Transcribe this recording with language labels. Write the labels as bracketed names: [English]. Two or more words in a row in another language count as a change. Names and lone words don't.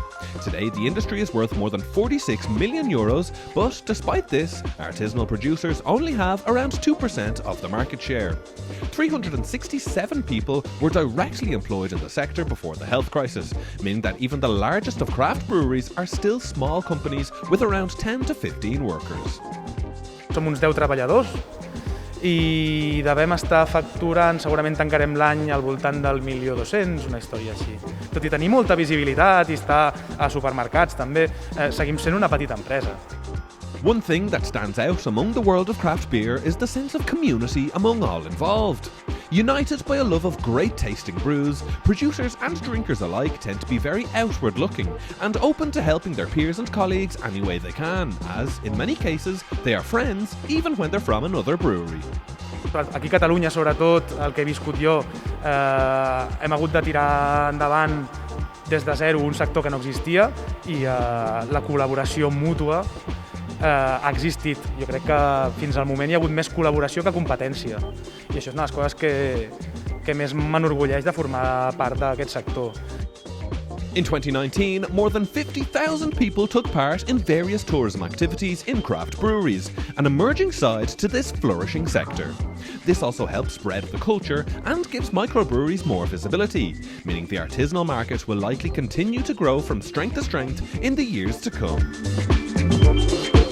[English] Today, the industry is worth more than 46 million euros, but despite this, artisanal producers only have around 2% of the market share. 367 people were directly employed in the sector before the health crisis, meaning that even the largest of craft breweries are still small companies with around 10 to 15 workers. [Catalan] Som uns 10 treballadors i devem estar facturant, segurament tancarem l'any al voltant del 1.200.000, una història així. Tot i tenir molta visibilitat i estar a supermercats també, seguim sent una petita empresa. [English] One thing that stands out among the world of craft beer is the sense of community among all involved. United by a love of great tasting brews, producers and drinkers alike tend to be very outward looking and open to helping their peers and colleagues any way they can, as, in many cases, they are friends even when they're from another brewery. [Catalan] Aquí a Catalunya, sobretot, el que he viscut jo, hem hagut de tirar endavant des de zero un sector que no existia i la col·laboració mútua ha existit. Jo crec que fins al moment hi ha hagut més col·laboració que competència. I això és una de les coses que més m'enorgulleix de formar part d'aquest sector. [English] In 2019, more than 50,000 people took part in various tourism activities in craft breweries, an emerging side to this flourishing sector. This also helps spread the culture and gives microbreweries more visibility, meaning the artisanal market will likely continue to grow from strength to strength in the years to come.